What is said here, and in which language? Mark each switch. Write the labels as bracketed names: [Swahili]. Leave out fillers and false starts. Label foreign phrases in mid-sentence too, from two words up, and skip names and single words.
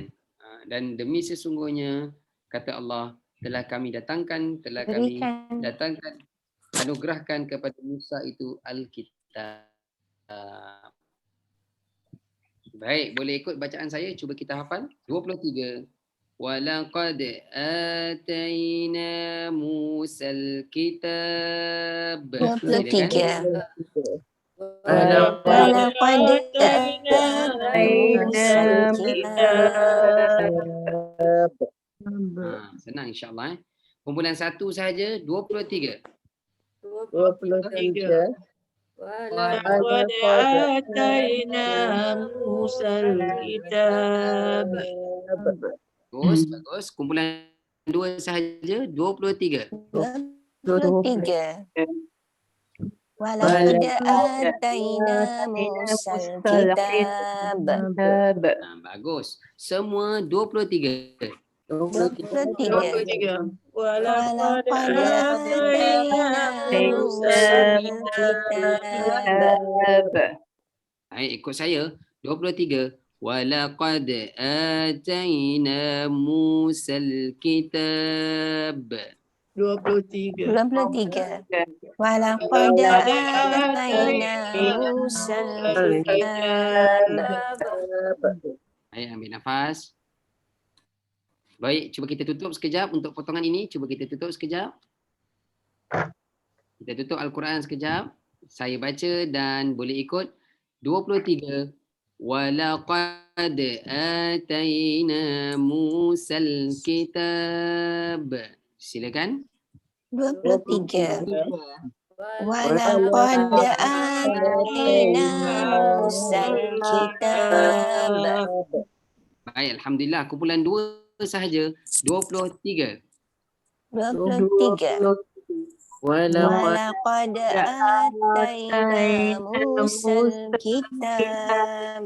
[Malay] Dan demi sesungguhnya kata Allah telah kami datangkan, anugerahkan kepada Musa itu Alkitab. Baik, boleh ikut bacaan saya. Cuba kita hafal. 23. [Arabic] ولقد آتينا موسى الكتاب. [Malay] 23. [Arabic] Walaqad آتينا موسى kitab. [Malay] Senang insyaAllah. Kumpulan satu sahaja 23. 23. [Arabic] ولقد آتينا موسى الكتاب. [Malay] Bagus. Kumpulan dua sahaja 23. 23. [Arabic] ولقد آتينا موسى الكتاب. [Malay] Bagus. Semua 23. 23. [Arabic] Walaqad atayna Musal kitab. [Malay] Baik, ikut saya. 23. [Arabic] ولقد آتينا موسى الكتاب. [Malay] 23. [Arabic] 23. ولقد آتينا موسى الكتاب. [Malay] Baik, ambil nafas. Baik, cuba kita tutup sekejap untuk potongan ini. Cuba kita tutup sekejap. Kita tutup Al-Quran sekejap. Saya baca dan boleh ikut. 23. [Arabic] ولقد آتينا موسى الكتاب. [Malay] Silakan. 23. [Arabic] ولقد آتينا موسى الكتاب. [Malay] Baik, Alhamdulillah. Kumpulan dua sahaja. 23. 23. [Arabic] ولقد آتينا موسى الكتاب.